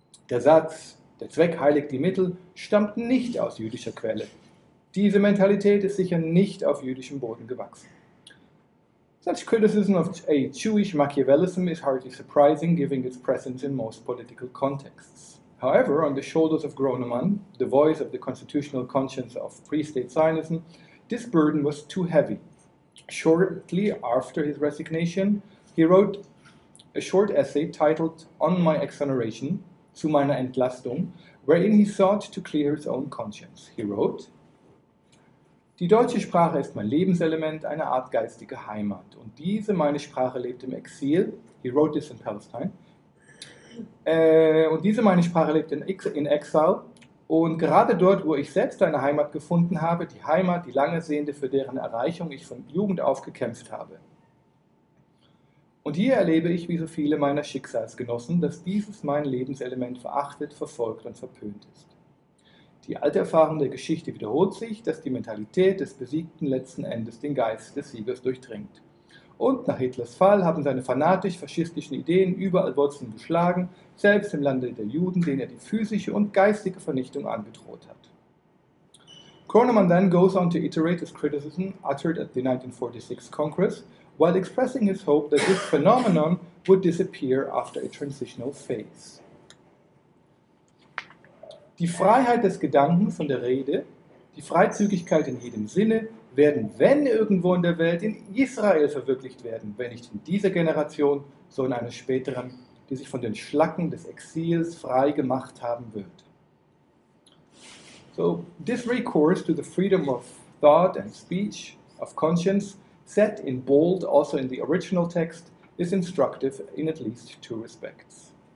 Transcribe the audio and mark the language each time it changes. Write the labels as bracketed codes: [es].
[de] Der Satz, der Zweck heiligt die Mittel, stammt nicht aus jüdischer Quelle. Diese Mentalität ist sicher nicht auf jüdischem Boden gewachsen. [en] Such criticism of a Jewish Machiavellism is hardly surprising, given its presence in most political contexts. However, on the shoulders of Gronemann, the voice of the constitutional conscience of pre-state Zionism, this burden was too heavy. Shortly after his resignation, he wrote a short essay titled On My Exoneration, [de] zu meiner Entlastung, [en] wherein he sought to clear his own conscience. He wrote, [de] die deutsche Sprache ist mein Lebenselement, eine Art geistige Heimat. Und diese, meine Sprache, lebt im Exil. [en] He wrote this in Palestine. [de] Und diese, meine Sprache, lebt in Exile. Und gerade dort, wo ich selbst eine Heimat gefunden habe, die Heimat, die lange Sehnte, für deren Erreichung ich von Jugend auf gekämpft habe. Und hier erlebe ich, wie so viele meiner Schicksalsgenossen, dass dieses mein Lebenselement verachtet, verfolgt und verpönt ist. Die alte Erfahrung der Geschichte wiederholt sich, dass die Mentalität des Besiegten letzten Endes den Geist des Siegers durchdringt. Und nach Hitlers Fall haben seine fanatisch-faschistischen Ideen überall Wurzeln geschlagen, selbst im Lande der Juden, denen er die physische und geistige Vernichtung angedroht hat. [en] Gronemann then goes on to iterate his criticism uttered at the 1946 Congress, while expressing his hope that this phenomenon would disappear after a transitional phase. [de] Die Freiheit des Gedankens und der Rede, die Freizügigkeit in jedem Sinne, werden, wenn irgendwo in der Welt, in Israel verwirklicht werden, wenn nicht in dieser Generation, so in einer späteren, die sich von den Schlacken des Exils frei gemacht haben wird. [en] So, this recourse to the freedom of thought and speech, of conscience, set in bold also in the original text, is instructive in at least two respects.